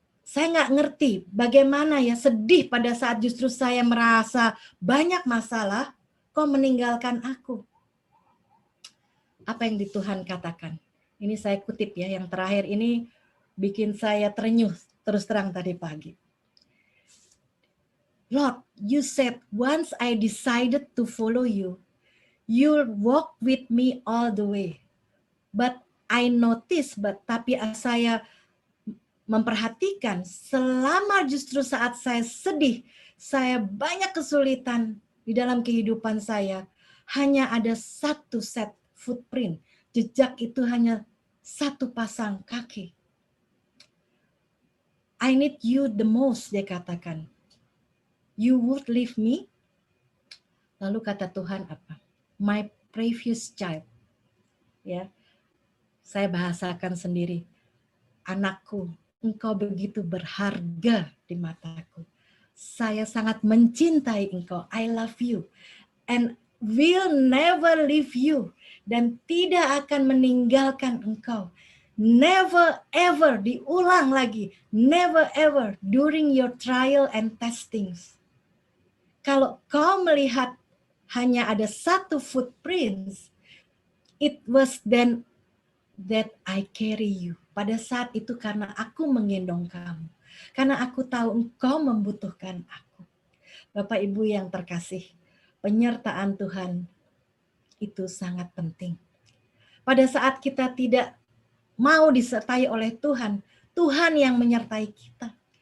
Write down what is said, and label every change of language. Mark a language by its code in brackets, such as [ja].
[id] Saya nggak ngerti bagaimana ya sedih pada saat justru saya merasa banyak masalah, kau meninggalkan aku. Apa yang di Tuhan katakan? Ini saya kutip ya, yang terakhir ini bikin saya terenyuh terus terang tadi pagi. [en] Lord, you said once I decided to follow you, you'll walk with me all the way. But I notice, [id] tapi saya memperhatikan selama justru saat saya sedih, saya banyak kesulitan di dalam kehidupan saya, hanya ada satu set footprint. Jejak itu hanya satu pasang kaki. [en] I need you the most, [id] dia katakan. [en] You would leave me? [id] Lalu kata Tuhan apa? [en] My precious child. [id] Ya, saya bahasakan sendiri. Anakku, engkau begitu berharga di mataku. Saya sangat mencintai engkau. [en] I love you. And will never leave you. [id] Dan tidak akan meninggalkan engkau. [en] Never ever, [id] diulang lagi. [en] Never ever during your trial and testings. [id] Kalau kau melihat hanya ada satu [en] footprints, it was then that I carry you. [id] Pada saat itu karena aku menggendong kamu. Karena aku tahu engkau membutuhkan aku. Bapak Ibu yang terkasih, penyertaan Tuhan itu sangat penting. Pada saat kita tidak mau disertai oleh Tuhan, Tuhan yang menyertai kita.